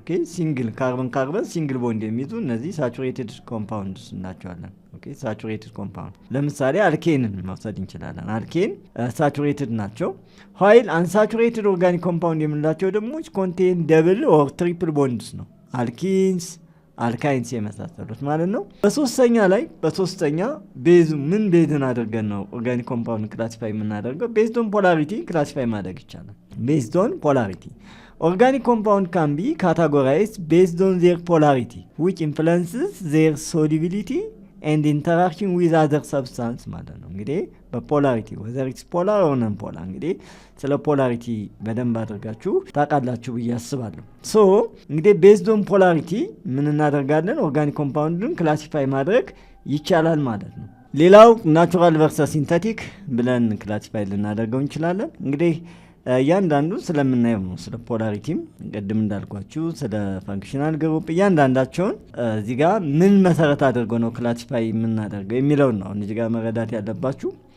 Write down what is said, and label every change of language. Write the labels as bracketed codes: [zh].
[am] ሲንግል ካርበን ሲንግል ቦንድ የሚይዙ እነዚህ ሳቹሬትድ ኮምፓውንድስ እናቸዋለን። ሳቹሬትድ ኮምፓውንድ ለምሳሌ አልኬንን መውሰድ እንችላለን። አልኬን ሳቹሬትድ ናቸው። ኋይል አንሳቹሬትድ ኦርጋኒክ ኮምፓውንድ የምንላቸው ደግሞ ኮንቴን ደብል ኦር ትሪፕል ቦንድስ ነው። አልኪንስ አልካይንስ የመሳሰሉት ማለት ነው። በሶስተኛ ቤዙ ምን ቤዝን አድርገን ነው ኦርጋኒክ ኮምፓውንድ ክላሲፋይ የምናደርገው? ቤዝዶን ፖላሪቲ ክላሲፋይ ማድረግ ይቻላል። ቤዝዶን ፖላሪቲ [en] organic compound can be categorized based on their polarity which influences their solubility and interaction with other substance [am] ማለት ነው። እንግዲህ በፖላሪቲ [en] whether it's polar or non polar [am] እንግዲህ ስለ ፖላሪቲ በደንብ አድርጋችሁ ታውቃላችሁ ብዬ አስባለሁ። ሶ እንግዲህ [en] based on polarity [am] ምን እናደርጋለን? ኦርጋኒክ ኮምፓውንድን ክላሲፋይ ማድረግ ይቻላል ማለት ነው። ሌላው ናቹራል ቨርሰስ ሲንተቲክ ብለን ክላሲፋይ ልናደርገው እንችላለን። እንግዲህ እያንዳንዱ ስለምናየው ነው። ስለ ፖላሪቲም ቅድም እንዳልኳችሁ ስለ ፋንክሽናል ግሩፕ እያንዳንዳቸውን እዚህ ጋር ምን መሰረት አድርጎ ነው ክላሲፋይ የምናደርገው የሚለው ነው እዚህ ጋር መረዳት ያለባችሁ።